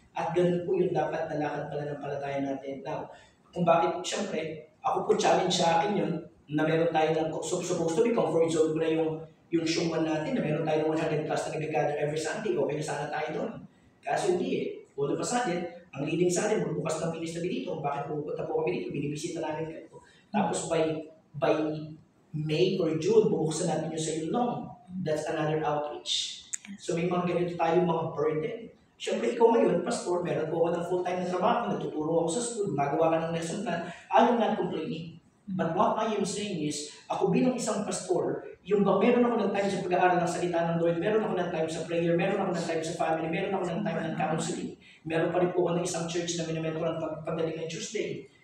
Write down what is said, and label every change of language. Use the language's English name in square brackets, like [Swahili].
[Filipino] At ganun po yung dapat na lakad pala ng palataya natin. Now, kung bakit, syempre, ako po challenge sa akin yun, na meron tayo ng supposed to be comfort zone ko na yung showman natin na meron tayo ng 100 plus na nag-gather every Sunday, okay na sana tayo doon. Kaso hindi eh. All of a sudden, ang leading sa atin, magbukas ng ministry dito. Bakit pupunta po kami dito? Binibisita namin kayo. Tapos by May or June, bubuksan natin yung sa long. [English] That's another outreach. [Filipino] So may mga ganito tayong mga burden. Siyempre, ikaw ngayon, pastor, meron po ako ng full-time na trabaho, natuturo ako sa school, magawa ka ng lesson plan. I'm not complaining. But what I am saying is, ako bilang isang pastor, yung ba meron ako ng time sa pag-aaral ng salita ng Lord, meron ako ng time sa prayer, meron ako ng time sa family, meron ako ng time ng counseling, meron pa rin po ako ng isang church na minamentoran pagdating ng Tuesday.